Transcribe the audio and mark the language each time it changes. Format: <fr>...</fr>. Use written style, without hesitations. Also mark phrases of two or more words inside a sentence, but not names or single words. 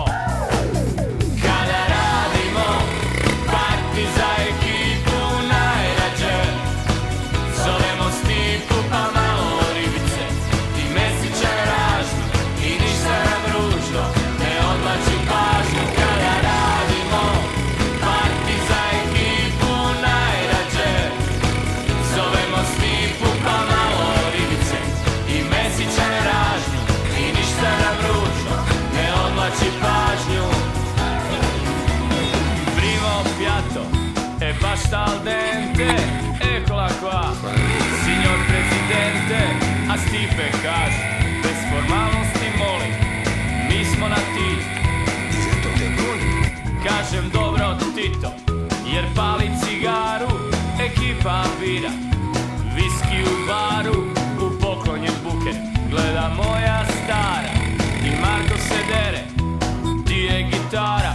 <hr>Kada radimo parti za ekipu najrađe, zovemo Stipu pa malo ribice i Mesića ražno i ništa nam ružno ne odlači pažnju. Kada radimo parti za ekipu najrađe, zovemo Stipu pa malo i Mesića ražnju i ništa nam ružno ne odlači pažnju.</hr> <it>Primo piatto e pasta al dente, eccola qua, signor presidente.</it> <hr>A Stipe kaže, bez formalnosti molim, mi smo na ti. Kažem dobro Tito, jer pali cigaru, ekipa bira, viski u baru, u poklon je buket, gleda moja stara i Marko se dere, di je gitara.</hr>